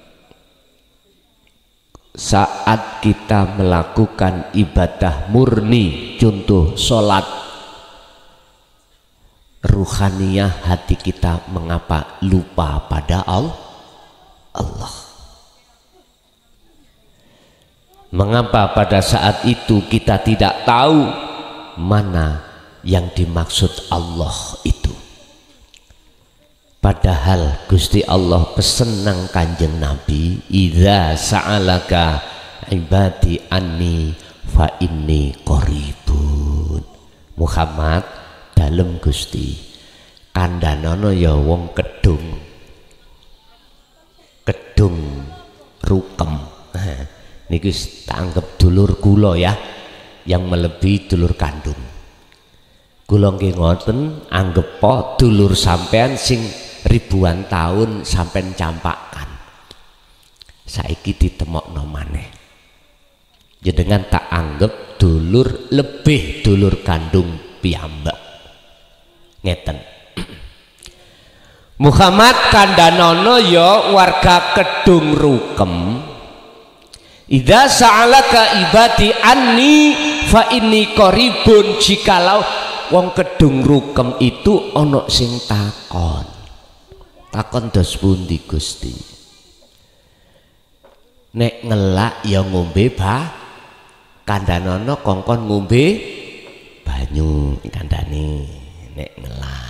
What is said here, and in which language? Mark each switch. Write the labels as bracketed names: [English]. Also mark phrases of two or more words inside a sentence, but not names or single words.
[Indonesian] Saat kita melakukan ibadah murni, contoh sholat, ruhaniyah hati kita mengapa lupa pada Allah? Mengapa pada saat itu kita tidak tahu mana yang dimaksud Allah itu? [Javanese] Padahal Gusti Allah pesen nang Kanjeng Nabi, [Arabic] إذا سألك عبادي عني فإني قريب. [Javanese] Muhammad dalem Gusti kandhanono ya wong kedung rukem. Niki tak anggap dulur kula ya, [Indonesian] yang melebihi [Javanese] dulur kandung. Kula nggih ngoten, anggap po dulur sampean sing ribuan tahun sampean campakan. Saiki ditemokno maneh. Jenengan tak anggap dulur lebih dulur kandung piyambak. Ngeten. Muhammad kandhanono ya warga kedung rukem. [Arabic] إذا سألك عبادي عني فإني قريب. [Javanese] Jikalau wong kedung rukem itu ana sing takon dos pundi Gusti? Nek ngelak ya ngombe kandhanono kongkon ngombe banyu kandhane nek ngelak.